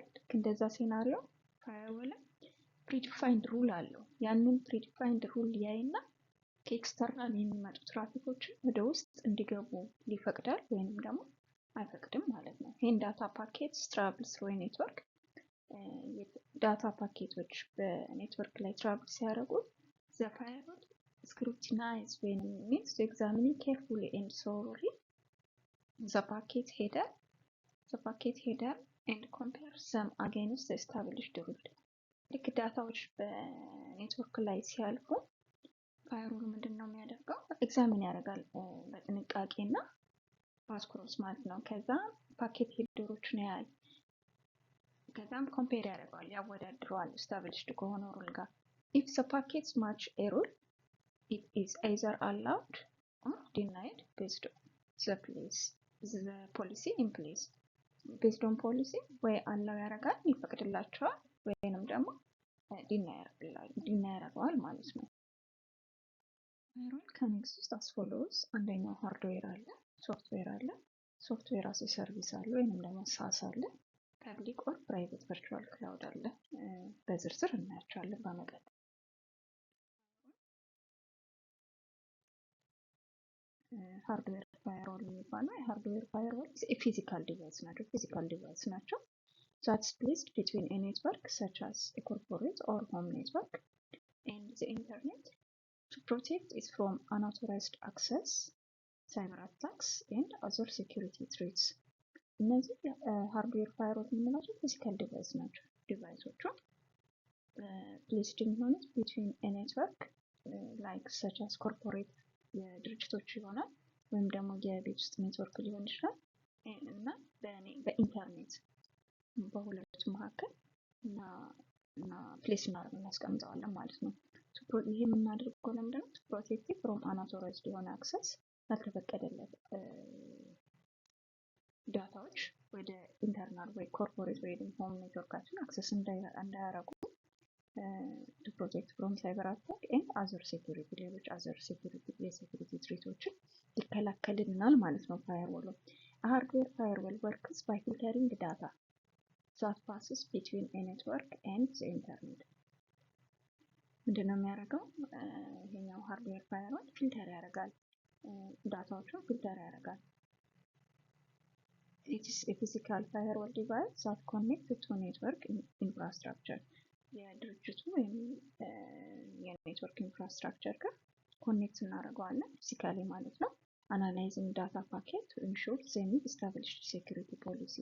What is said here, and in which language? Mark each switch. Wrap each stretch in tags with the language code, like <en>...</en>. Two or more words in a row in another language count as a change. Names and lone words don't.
<am>ልክ እንደዛ</am> <en>scenario firewall predefined rule</en> <am>አለው። ያንን</am> <en>predefined rule</en> <am>ያይና ከኤክስተርናል የሚመጡ ትራፊኮችን ወደ ውስጥ እንዲገቡ ሊፈቅዳል ወይንም ደግሞ አይፈቅድም ማለት ነው። ይህን</am> <en>data packets travel through network።</en> <am>ዳታ ፓኬቶች በኔትወርክ ላይ ትራቭል ሲያደርጉ</am> <en>the firewall scrutinize when it needs to examine carefully and thoroughly the packet header and compare them against the established rule.</en> <am>ልክ ዳታዎች በኔትወርክ ላይ ሲያልፉ ፋየርዋል ምንድን ነው የሚያደርገው? ኤግዛሚን ያደርጋል በጥንቃቄና በአትኩሮት ማለት ነው። ከዛ ፓኬት ሄደሮችን ያያል። ከዛም ኮምፔር ያደርገዋል፣ ያወዳድረዋል established ከሆነው ሩል ጋር።</am> <en>if the packets match a rule it is either allowed or denied based on the policy in place. based on policy</en> <am>ወይ አላው ያደርጋል ይፈቅድላቸዋል ወይንም ደግሞ ዲናይ ያደርገዋል ማለት ነው። ፋየርዋል</am> <en>can exist as follows.</en> <am>አንደኛው ሃርድዌር አለ፣ ሶፍትዌር አለ።</am> <en>software as service</en> <am>አለ ወይንም ደግሞ ሳስ አለ።</am> <en>public or private virtual cloud</en> <am>አለ። በዝርዝር እናያቸዋለን በመቀጠል።</am> <en>hardware firewall የሚባለው hardware firewall physical device ናቸው። that's placed between a network such as a corporate or home network and the internet to protect it from unauthorized access, cyber attacks and other security threats.</en> <am>እነዚህ</am> <en>hardware firewall</en> <am>የምንላቸው</am> <en>physical device</en> <am>ናቸው። ዲቫይሶቹ placed የሚሆኑት</am> <en>between a network like such as corporate</en> <am>የድርጅቶች ይሆናል ወይም ደግሞ የቤት ውስጥ ኔትወርክ ሊሆን ይችላል እና በኢንተርኔት በሁለቱ መካከል እና ፕሌስ እናስቀምጠዋለን ማለት ነው። ይህ የምናደርገው ለምንድን ነው?</am> <en>protect from unauthorized</en> <am>የሆነ አክሰስ፣ ያልተፈቀደለት ዳታዎች ወደ ኢንተርናል ወይ ኮርፖሬት ወይ ሆም ኔትወርካችን አክሰስ እንዳያረጉ</am> <en>to protect from cyber attack and other security</en> <am>ሌሎች other የሴኩሪቲ ትሬቶችን ይከላከልልናል ማለት ነው ፋየርዋል።</am> <en>hardware firewall works by filtering data that passes between a network and the internet.</en> <am>ምንድነው የሚያደርገው? ይሄኛው</am> <en>hardware firewall</en> <am>ፊልተር ያደርጋል፣ ዳታዎችን ፊልተር ያደርጋል።</am> <en>it is a physical firewall device that connects to network infrastructure</en> <am>የድርጅቱ ወይም የኔትወርክ ኢንፍራስትራክቸር ጋር ኮኔክት እናደርገዋለን ፊዚካሊ ማለት ነው።</am> <en>analyzing data packet to ensure they meet established security policy.</en>